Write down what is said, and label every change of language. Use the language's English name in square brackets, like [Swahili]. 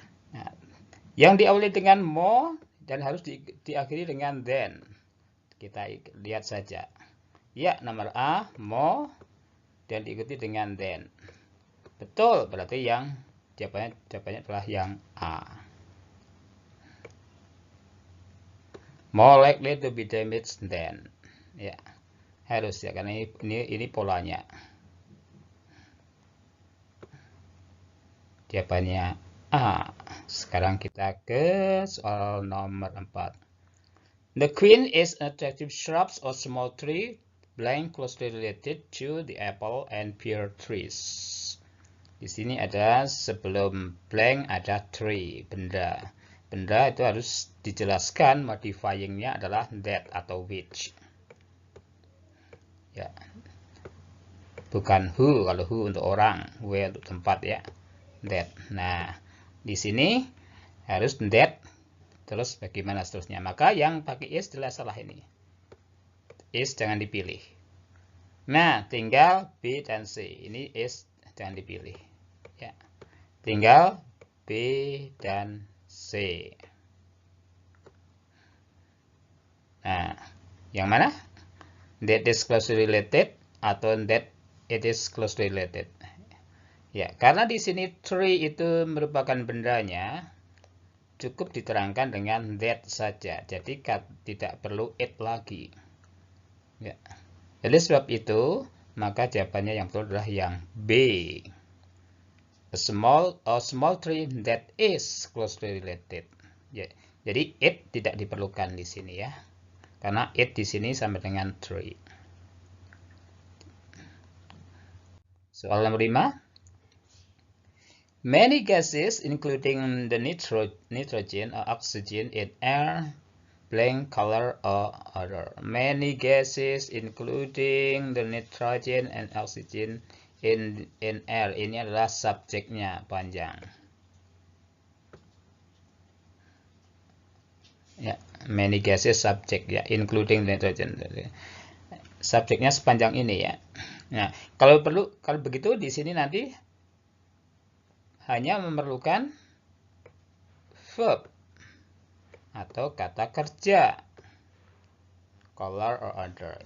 [Indonesian] Nah, yang diawali dengan more dan harus diakhiri dengan than. Kita lihat saja. Ya, nomor A, more, dan diikuti dengan than. Betul, berarti yang jawabannya adalah yang A. [English] More likely to be damaged than. [Indonesian] Ya. Harus ya, karena ini polanya. Jawabannya A. Sekarang kita ke soal nomor 4. [English] The queen is an attractive shrub or small tree, blank closely related to the apple and pear trees. [Indonesian] Di sini ada sebelum blank ada tree, benda. Benda itu harus dijelaskan modifyingnya adalah that atau which. Ya. Bukan who, kalau who untuk orang, where untuk tempat ya. That. Nah, di sini harus that, terus bagaimana seterusnya. Maka yang pakai is jelas salah ini. Is jangan dipilih. Nah, tinggal B dan C. Ini is jangan dipilih. Ya. Tinggal B dan C. Nah, yang mana? [English] That is closely related atau that it is closely related. [Indonesian] Ya, karena di sini tree itu merupakan bendanya, cukup diterangkan dengan that saja. Jadi tidak perlu it lagi. Ya. Jadi sebab itu, maka jawabannya yang betul adalah yang B. [English] A small tree that is closely related. [Indonesian] Ya. Jadi it tidak diperlukan di sini ya. Karena it di sini sama dengan tree. Soal nomor 5. [English] Many gases, including the nitrogen or oxygen in air, blank color or odor. Many gases, including the nitrogen and oxygen in air. [Indonesian] Ini adalah subjeknya panjang. Ya, many gases subjek ya, including nitrogen. Subjeknya sepanjang ini ya. Nah, kalau begitu di sini nanti hanya memerlukan verb atau kata kerja [English] color or odor.